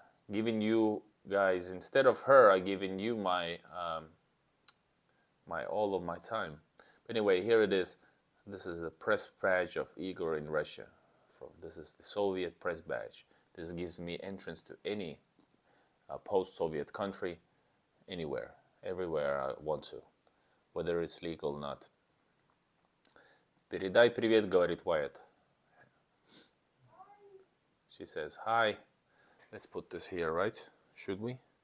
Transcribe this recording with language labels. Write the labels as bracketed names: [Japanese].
[English] Giving you guys, instead of her, I'm giving you my all of my time. But anyway, here it is. This is a press badge of Igor in Russia. This is the Soviet press badge. This gives me entrance to any post-Soviet country, anywhere, everywhere I want to, whether it's legal or not. [Russian] Передай привет, говорит Wyatt. [English] She says hi. Let's put this here, right? Should we?